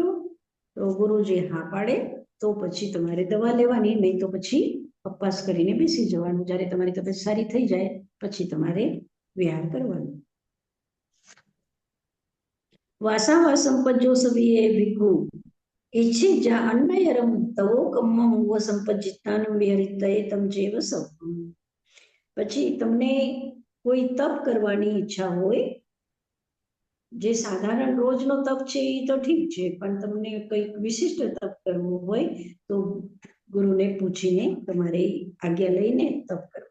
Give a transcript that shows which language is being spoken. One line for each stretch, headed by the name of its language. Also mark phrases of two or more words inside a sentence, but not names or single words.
Gujarati: તો ગુરુજી હા પાડે તો પછી તમારે દવા લેવાની, નહીં તો પછી ઉપવાસ કરીને બેસી જવાનું. જ્યારે તમારી તબિયત સારી થઈ જાય પછી તમારે વિહાર કરવાનું.
Prakrit languages: વાસાવાસમ પંચોસવીએ ભિક્ષુ इच्छिजा अन्नयरम तवो कम्मं संपज्जितानं विहरितये तम जेव
Gujarati: સૌ પછી તમને કોઈ તપ કરવાની ઈચ્છા હોય, જે સાધારણ રોજનો તપ છે એ તો ઠીક છે, પણ તમને કંઈક વિશિષ્ટ તપ કરવું હોય તો ગુરુને પૂછીને તમારે આજ્ઞા લઈને તપ કરવા.